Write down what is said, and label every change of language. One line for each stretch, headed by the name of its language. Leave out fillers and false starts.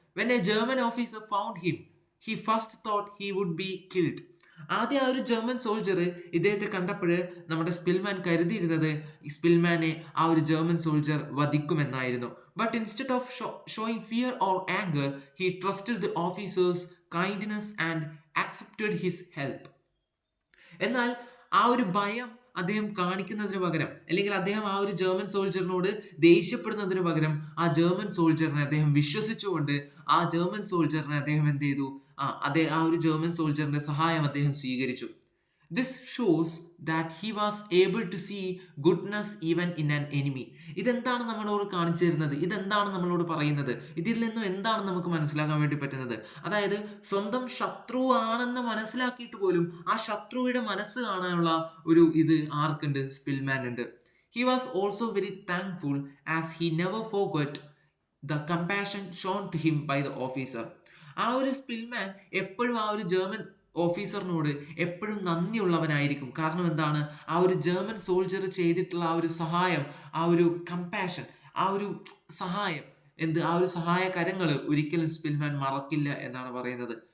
English: When a German officer found him, he first thought he would be killed.
Malayalam: ആദ്യം ആ ഒരു German soldier ഇദ്ദേഹത്തെ കണ്ടപ്പോൾ നമ്മുടെ സ്പിൽമാൻ കരുതിയിരുന്നത് സ്പിൽമാനെ ആ ഒരു German soldier വധിക്കുമെന്നായിരുന്നു.
English: But instead of showing fear or anger he trusted the officer's kindness and accepted his help.
Malayalam: എന്നാൽ ആ ഒരു ഭയം അദ്ദേഹം കാണിക്കുന്നതിന് പകരം, അല്ലെങ്കിൽ അദ്ദേഹം ആ ഒരു ജർമ്മൻ സോൾജറിനോട് ദേഷ്യപ്പെടുന്നതിന് പകരം ആ ജർമ്മൻ സോൾജറിനെ അദ്ദേഹം വിശ്വസിച്ചുകൊണ്ട് ആ ജർമ്മൻ സോൾജറിനെ അദ്ദേഹം എന്ത് ചെയ്തു, ആ ഒരു ജർമ്മൻ സോൾജറിന്റെ സഹായം അദ്ദേഹം സ്വീകരിച്ചു.
English: This shows that he was able to see goodness even in an enemy.
Malayalam: ഇതെന്താണ് നമ്മളോട് കാണിച്ചു തരുന്നത്? ഇതെന്താണ് നമ്മളോട് പറയുന്നത്? ഇതിൽ നിന്നും എന്താണ് നമുക്ക് മനസ്സിലാക്കാൻ വേണ്ടി പറ്റുന്നത്? അതായത് സ്വന്തം ശത്രു ആണെന്ന് മനസ്സിലാക്കിയിട്ട് പോലും ആ ശത്രുവിടെ മനസ്സ് കാണാനുള്ള ഒരു ഇത് ആർക്കുണ്ട്? സ്പിൽമാൻ ഉണ്ട്.
English: He was also very thankful as he never forgot the compassion shown to him by the officer.
Malayalam: ആ ഒരു സ്പിൽമാൻ എപ്പോഴും ആ ഒരു ജർമ്മൻ ഓഫീസറിനോട് എപ്പോഴും നന്ദിയുള്ളവനായിരിക്കും. കാരണം എന്താണ്? ആ ഒരു ജർമ്മൻ സോൾജർ ചെയ്തിട്ടുള്ള ആ ഒരു സഹായം, ആ ഒരു കമ്പാഷൻ, ആ ഒരു സഹായം, ആ ഒരു സഹായ കരങ്ങൾ ഒരിക്കലും സ്പിൽമാൻ മറക്കില്ല എന്നാണ് പറയുന്നത്.